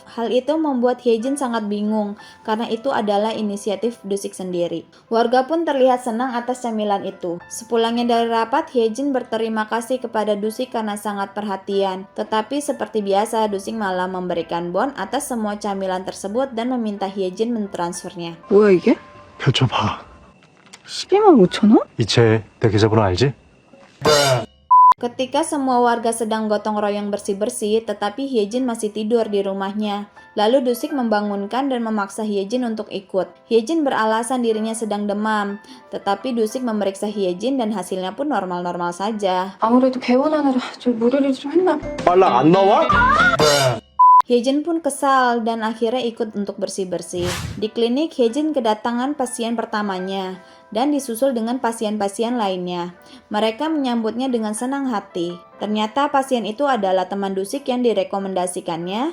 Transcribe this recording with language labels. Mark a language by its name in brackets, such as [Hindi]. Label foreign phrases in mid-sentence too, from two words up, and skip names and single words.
[Indonesian] Hal itu membuat Hyejin sangat bingung karena itu adalah inisiatif Dusik sendiri. Warga pun terlihat senang atas camilan itu. Sepulangnya dari rapat, Hyejin berterima kasih kepada Dusik karena sangat perhatian. Tetapi seperti biasa, Dusik malah memberikan bon atas semua camilan tersebut dan meminta Hyejin mentransfernya. [Korean] 뭐야 이게? 펼쳐봐. 125,000원? 이체 내 계좌번호 알지? [Indonesian] Ketika semua warga sedang gotong royong bersih-bersih, tetapi Hyejin masih tidur di rumahnya. Lalu Dusik membangunkan dan memaksa Hyejin untuk ikut. Hyejin beralasan dirinya sedang demam, tetapi Dusik memeriksa Hyejin dan hasilnya pun normal-normal saja. [Korean] 아무래도 개원하느라 좀 무리를 좀 했나 봐. 빨랑 안 나와? [Indonesian] Hyejin pun kesal dan akhirnya ikut untuk bersih-bersih. Di klinik, Hyejin kedatangan pasien pertamanya dan disusul dengan pasien-pasien lainnya. Mereka menyambutnya dengan senang hati. Ternyata pasien itu adalah teman Dusik yang direkomendasikannya.